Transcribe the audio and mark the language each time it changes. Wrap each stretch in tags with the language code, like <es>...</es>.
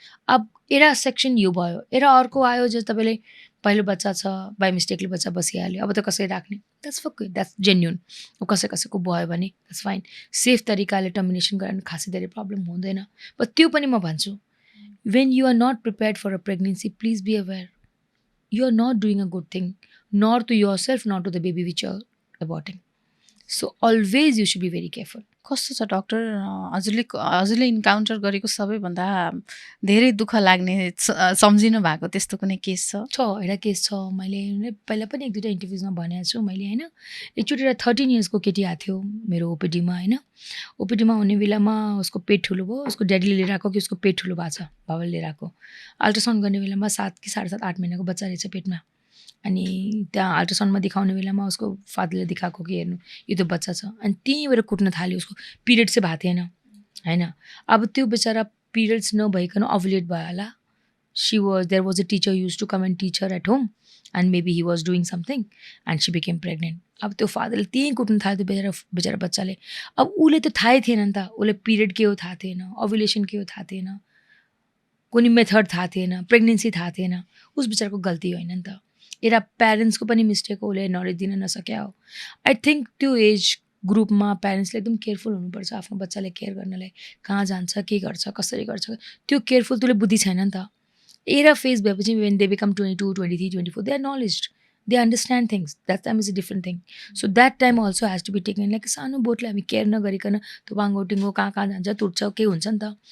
<ne>अब era section यो भयो, एरा अर्को आयो जस्तो तपाईँले पहिलो बच्चा छ, बाई मिस्टेकले बच्चा बसिहाल्यो, अब त कसरी राख्ने,</ne> <en>That's okay, that's genuine.</en> <ne>कसै कसैको भयो भने द्याट्स फाइन, सेफ तरिकाले टर्मिनेसन गरायो भने खासै धेरै प्रब्लम हुँदैन। बट त्यो पनि म भन्छु,</ne> <en>when you are not prepared for a pregnancy, please be aware you are not doing a good thing, nor to yourself, nor to the baby which you are aborting. So always you should be very careful.</en> <ne>कस्तो छ doctor हजुरले encounter गरेको सबैभन्दा धेरै दुःख लाग्ने सम्झिनु भएको त्यस्तो कुनै केस छ? एउटा केस छ, मैले पहिला पनि एक दुईवटा इन्टरभ्युजमा भनेको छु मैले होइन। एकचोटि एउटा 13 इयर्सको केटी आएको थियो मेरो ओपिडीमा होइन। ओपिडीमा हुने बेलामा उसको पेट ठुलो भयो, उसको ड्याडीले लिएर आएको कि उसको पेट ठुलो भएको छ, बाबाले लिएर आएको। अल्ट्रासाउन्ड गर्ने बेलामा 7 कि 7.5 8 महिनाको बच्चा रहेछ पेटमा। अनि त्यहाँ अल्ट्रासाउन्डमा देखाउने बेलामा उसको फादरले देखाएको कि हेर्नु यो त बच्चा छ। अनि त्यहीँबाट कुट्न थाल्यो, उसको पिरियड चाहिँ भएको थिएन होइन। अब त्यो बेचारा पिरियड्स नभइकन ओभुलेट भयो होला।</ne> <en>There was a teacher used to come and teach her at home, and maybe he was doing something and she became pregnant.</en> <ne>अब त्यो फादरले त्यहीँ कुट्न थाल्यो त्यो बेचारा बच्चाले। अब उसले त थाहै थिएन नि त, उसले पिरियड के हो थाहा थिएन, ओभुलेसन के हो थाहा थिएन, कुनै मेथड थाहा थिएन, प्रेग्नेन्सी थाहा थिएन। उस बेचाराको गल्ती होइन नि त, एउटा प्यारेन्ट्सको पनि मिस्टेक हो, उसले नलेज दिन नसक्या हो।</ne> <en>I think</en> <ne>त्यो एज ग्रुपमा प्यारेन्ट्सले एकदम केयरफुल हुनुपर्छ आफ्नो बच्चाले केयर गर्नलाई। कहाँ जान्छ, के गर्छ, कसरी गर्छ, त्यो केयरफुल त्यसले बुद्धि छैन नि त। एरा फेज भएपछि</ne> <en>when they become 22, 23, 24, they are knowledge, they understand things. That time is a different thing. So that time also has to be taken like</en> <ne>सानो बोटले हामी केयर नगरिकन त्यो बाङ्गोटिङ्गो कहाँ जान्छ, तुट्छ, के हुन्छ नि त।</ne>